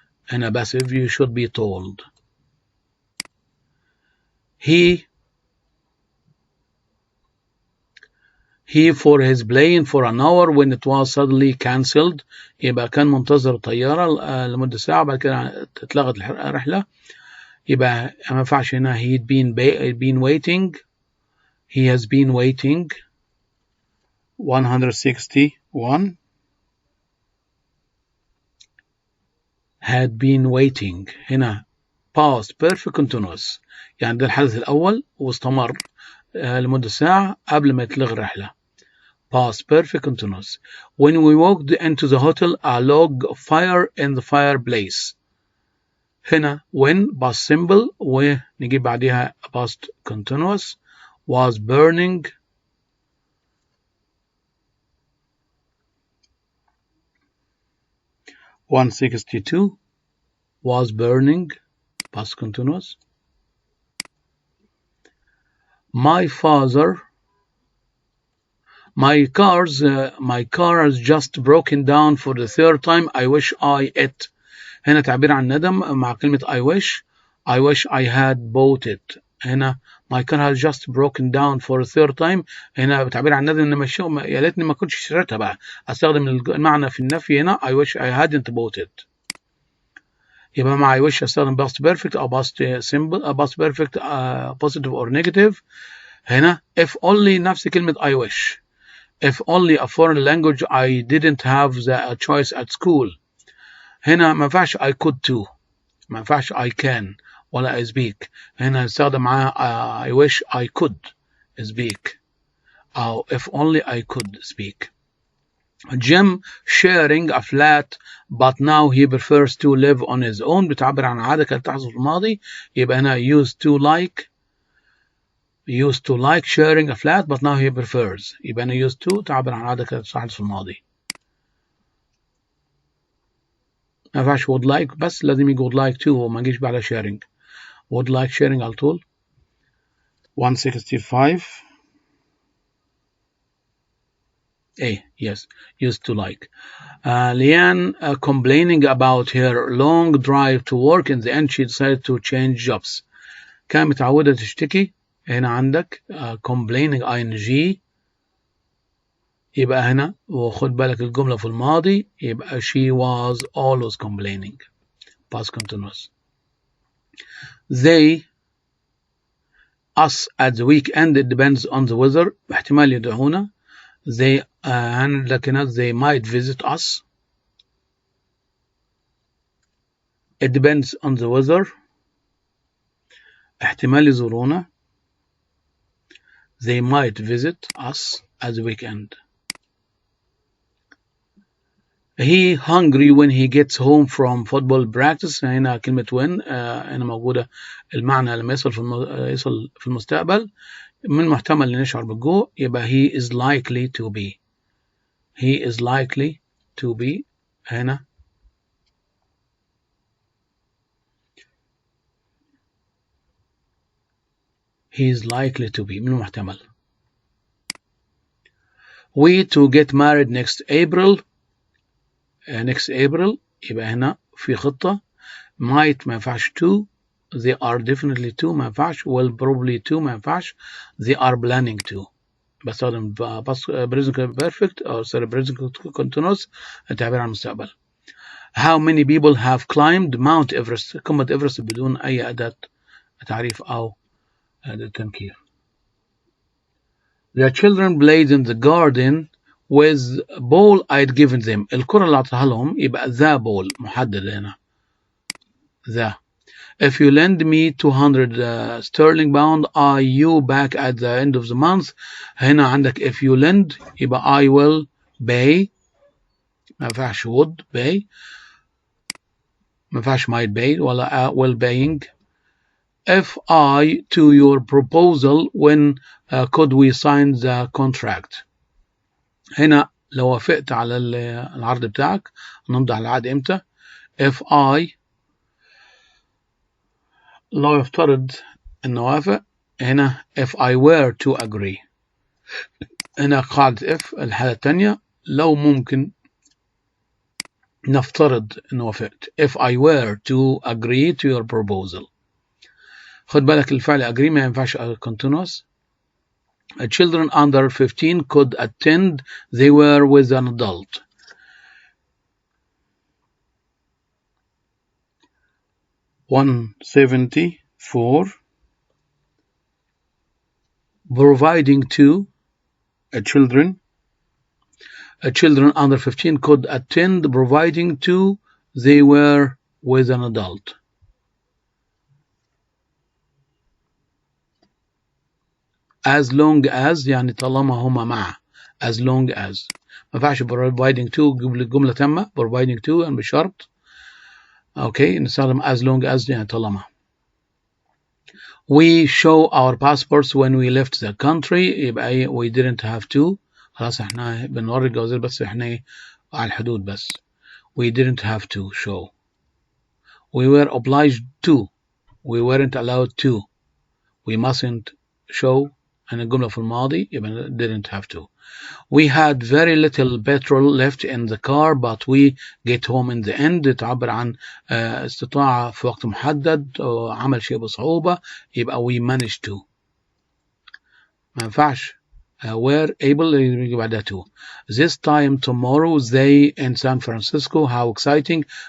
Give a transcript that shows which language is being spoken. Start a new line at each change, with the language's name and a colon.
English: هنا passive. You should be told. He for his plane for an hour when it was suddenly cancelled.
Arabic: يبقى كان منتظر الطيارة لمدة ساعة بعد كده اتلغت الرحلة. يبقى ما ينفعش هنا
English: he'd been waiting. He has been waiting. 161 had been waiting.
Arabic: هنا past perfect continuous يعني ده الحدث الأول واستمر لمدة ساعة قبل ما يتلغي الرحلة.
English: Past perfect continuous. When we walked into the hotel a log of fire in the fireplace.
Arabic: هنا when past simple ونجيب بعدها past continuous
English: was burning. (162) was burning past continuous. My car has just broken down for the third time. I wish it.
Arabic: هنا تعبير عن ندم مع كلمة
English: I wish I had bought it. هنا my car has just broken down for the third time.
Arabic: هنا تعبير عن ندم إن يا ليتني ما كنتش اشتريتها بقى. أستخدم المعنى في النفي هنا
English: I wish I hadn't bought it. يبقى مع I wish أستخدم past perfect أو past simple past perfect positive or negative. هنا if only
Arabic: نفس كلمة
English: I wish. If only a foreign language I didn't have the choice at school.
Arabic: هنا ما ينفعش
English: I could too.
Arabic: ما ينفعش I can ولا I speak. هنا نستخدم معاها
English: I wish I could speak أو if only I could speak. Jim sharing a flat but now he prefers to live on his own
Arabic: بتعبر عن عادة كانت تحصل في الماضي. يبقى هنا
English: used to like sharing a flat but now he prefers.
Arabic: يبقى هنا used to تعبر عن عادة كانت تحصل في الماضي. ما ينفعش would like بس لازم يجي
English: would like to
Arabic: وما يجيش بعد sharing.
English: would like sharing على طول. 165 A. Yes, used to like. Leanne complaining about her long drive to work. In the end she decided to change jobs.
Arabic: كانت متعودة تشتكي. هنا عندك complaining ing. يبقى هنا وخد بالك الجملة في الماضي يبقى
English: she was always complaining. Past continuous. They us at the weekend it depends on the weather.
Arabic: احتمال يدعونا.
English: They
Arabic: عندك هنا
English: they might visit us. It depends on the weather.
Arabic: احتمال يزورونا.
English: They might visit us at the weekend. He hungry when he gets home from football practice.
Arabic: هنا كلمة when هنا موجودة المعنى لما يصل في المستقبل. من محتمل أن نشعر بالجوع يبقى
English: he is likely to be. He is likely to be هنا he is likely to be
Arabic: من محتمل.
English: We to get married next April.
Arabic: next April يبقى هنا في خطة.
English: might
Arabic: ما ينفعش
English: to. they are definitely to ما ينفعش. will probably to ما ينفعش. they are planning to.
Arabic: بستخدم present perfect أو present continuous تعبير عن المستقبل.
English: How many people have climbed Mount Everest.
Arabic: قمة إيفرست بدون أي أداة تعريف أو أداة تنكير.
English: The children played in the garden with ball I'd given them.
Arabic: الكرة اللي أعطاها لهم يبقى the ball محدد هنا.
English: the. If you lend me 200 sterling pound are you back at the end of the month.
Arabic: هنا عندك
English: if you lend يبقى I will pay.
Arabic: ما ينفعش
English: would pay. ما ينفعش might pay ولا will paying. If I to your proposal when could we sign the contract.
Arabic: هنا لو وافقت على العرض بتاعك نمضي على العقد امتى. if I لو يفترض ان وافق.
English: هنا if I were to agree.
Arabic: هنا قاعدة if الحالة الثانية لو ممكن نفترض ان وافقت.
English: if I were to agree to your proposal.
Arabic: خد بالك الفعل agree ما ينفعش continuous.
English: Children under 15 could attend. They were with an adult. $174 providing to children. Children under 15 could attend providing to they were with an adult.
Arabic: As long as يعني طالما هما مع.
English: as long as ما ينفعش providing to جملة تامة.
Arabic: providing to يعني بشرط. اوكي نستخدم as long as يعني طالما.
English: We show our passports when we left the country. يبقى we didn't have to.
Arabic: خلاص احنا بنوري الجوازات بس احنا على الحدود بس.
English: We didn't have to show. We were obliged to. We weren't allowed to. We mustn't show.
Arabic: أنا الجملة في الماضي يبقى didn't have to.
English: We had very little petrol left in the car but we get home in the end.
Arabic: تعبر عن استطاعة في وقت محدد عمل شيء بصعوبة يبقى
English: we managed to.
Arabic: ما ينفعش were able يجي بعدها to.
English: This time tomorrow they in San Francisco. How exciting.